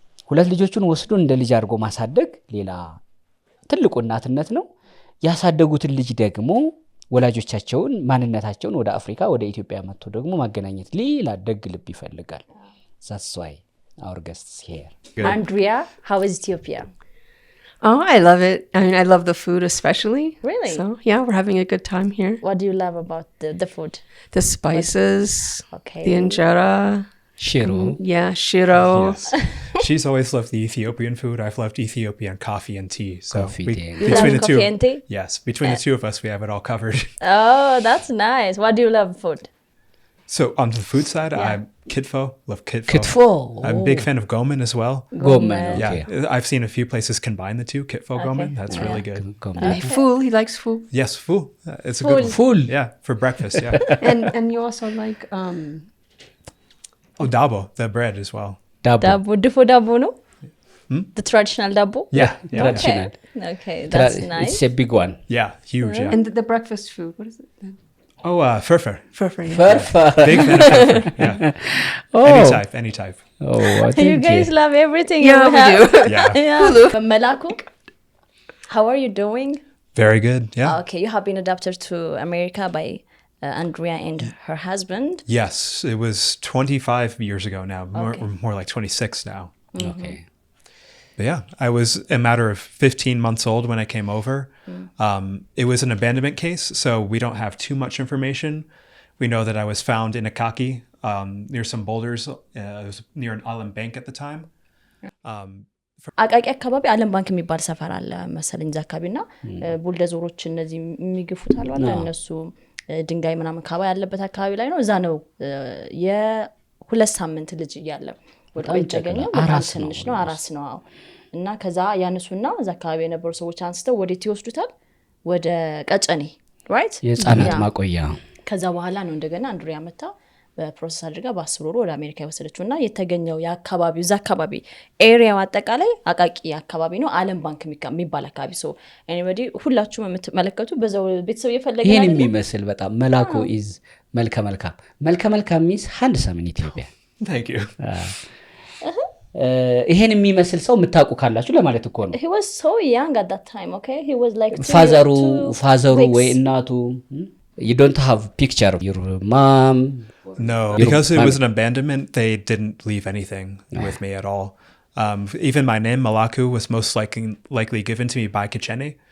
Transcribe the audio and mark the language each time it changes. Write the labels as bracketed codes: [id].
[am] ሁለት ልጆቹን ወስዶ እንደ ልጅ አድርጎ ማሳደግ ሌላ ትልቁ እናትነት ነው። ያሳደጉትን ልጅ ደግሞ ወላጆቻቸውን ማንነታቸውን ወደ አፍሪካ ወደ ኢትዮጵያ መጥቶ ደግሞ ማገናኘት ሌላ ደግ ልብ ይፈልጋል። [en] That's why our guest is here. Good. Andrea, how is Ethiopia? Oh, I love it. I mean, I love the food especially. Really? So, yeah, we're having a good time here. What do you love about the food? The spices, Okay. the injera. [am] ሽሮ [en] Yeah, shiro. Yes. She's always loved the Ethiopian food. I've loved Ethiopian coffee and tea. So Coffee, tea. You love coffee and tea? Yes, between the two of us, we have it all covered. Oh, that's nice. What do you love food? So on the food side, I'm kitfo. Love kitfo. [am] ክትፎ [en] I'm a big fan of gomen as well. [am] ጎመን [en] Yeah, ኦኬ I've seen a few places combine the two, kitfo gomen. That's really good. [am] ጎመን [en] Fool, he likes fool. Yes, fool. It's a good one. [am] ፉል [en] Yeah, for breakfast. Yeah. And you also like Oh, dabo, the bread as well. [am] ዳቦ ዳቦ ድፎ ዳቦ ነው [en] the traditional [am] ዳቦ [en] Yeah, yeah, Traditional. okay that's nice it's a big one yeah, huge. Yeah. and the breakfast food. What is it? Oh, furfur. Furfur. Yeah. ፈርፈር Big fan of furfur. Yeah. Any type, any type. you guys love everything Yeah, you we have. do. Yeah. Yeah. መላኩ how are you doing Very good. Yeah. okay you have been adopted to America by Andrea and her husband Yes, it was 25 years ago now. More like 26 now. ኦኬ But yeah, I was a matter of 15 months old when I came over. It was an abandonment case, so we don't have too much information. We know that I was found in Akaki near some boulders. It was near an island bank at the time. [am] አቃቂ አካባቢ አለም ባንክ የሚባል ሰፈር አለ መሰለኝ እዛ አካባቢ እና ቡልደዞሮች እነዚህ የሚገፉት አሉ አለ እነሱ ድንጋይ ምናምን ካባ ያለበት አካባቢ ላይ ነው እዛ ነው የሁለት ሳምንት ልጅ እያለ ወጣው የተገኘው በጣም ትንሽ ነው አራስ ነው አዎ እና ከዛ ያነሱና እዛ አካባቢ የነበሩ ሰዎች አንስተው ወዴት ይወስዱታል ወደ ቀጨኔ right የህፃናት ማቆያ ከዛ በኋላ ነው እንደገና አንድሪያ መጣ በፕሮሰስ አድርጋ በ10 ወር ወደ አሜሪካ የወሰደችውና የተገኘው የአካባቢው እዛ አካባቢ ኤሪያው አጠቃላይ አቃቂ አካባቢ ነው አለም ባንክ የሚባል አካባቢ [en] so anybody [am] ሁላችሁም የምትመለከቱ በዛው ቤተሰብ የፈለገ ይሄን የሚመስል በጣም መላኩ is መልከ መልካም ሚስ [en] handsome in Ethiopia Thank you. [am] ይሄን የሚመስል ሰው የምታውቁ ካላችሁ ለማለት እኮ ነው [en] he was so young at that time okay he was like [am] ፋዘሩ ወይ እናቱ [en] you don't have picture of your mom No, because it was an abandonment, they didn't leave anything with me at all. Even my name, Malaku, was most likely given to me by Kichene.